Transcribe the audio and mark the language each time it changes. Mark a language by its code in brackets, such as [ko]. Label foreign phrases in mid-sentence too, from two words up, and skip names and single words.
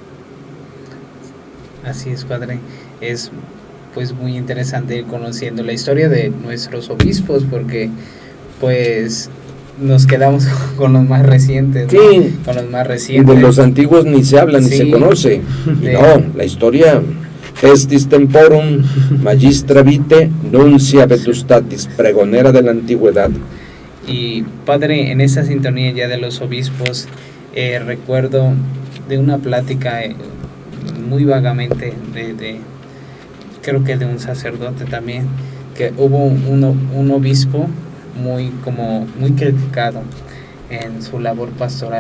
[es] Así es, padre. Es pues muy interesante ir conociendo la historia de nuestros obispos, porque pues nos quedamos con los más recientes, ¿no? Sí. Con los más recientes. Y de los antiguos ni se habla, ni se conoce. Y no, la historia, [la] Estis temporum, magistra vitae, nuncia vetustatis, [es] pregonera de la antigüedad. Y padre, en esa sintonía ya de los obispos, recuerdo de una plática muy vagamente creo que de un sacerdote también, que hubo un obispo muy criticado en su labor pastoral.